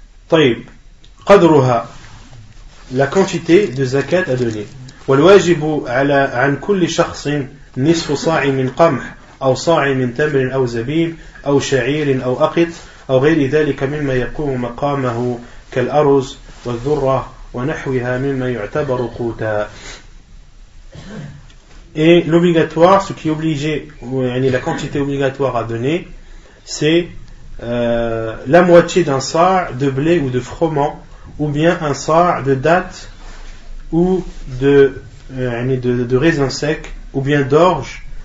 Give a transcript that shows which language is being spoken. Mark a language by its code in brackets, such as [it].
[ar] طيب قدرها [fr] la quantité de zakat à donner. [ar] والواجب عن كل شخص نصف صاع من قمح أو صاع من تمر أو زبيب أو شعير أو أقط أو غير ذلك مما يقوم مقامه كالأرز والذرة ونحوها مما يعتبر قوتا. [fr] Et l'obligatoire, ce qui est obligé, la quantité obligatoire à donner, c'est la moitié d'un sa' de blé ou de froment, ou bien un sa' de dattes ou de raisins secs, ou bien d'orge,